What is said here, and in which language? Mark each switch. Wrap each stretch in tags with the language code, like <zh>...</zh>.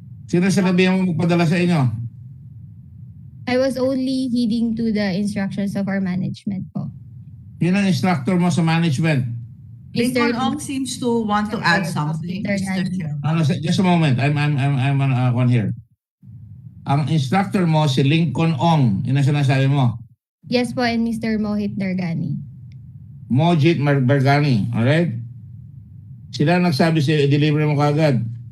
<tl>Sino sinabihan mo magpadala sa inyo?</tl> <en>I was only heeding to the instructions of our management po.</en> <tl>Yun ang instructor mo sa management.</tl> <en>Lincoln Ong seems to want to add something, Mr. Chairman. Just a moment. I'm on one here.</en> <tl>Ang instructor mo si Lincoln Ong. Yun ang sinasabi mo.</tl> <en>Yes po, and Mr. Mohit Nargani.</en> <tl>Mojit Bargani. Alright? Sila nagsabi sa'yo, i-deliver mo kagad.</tl>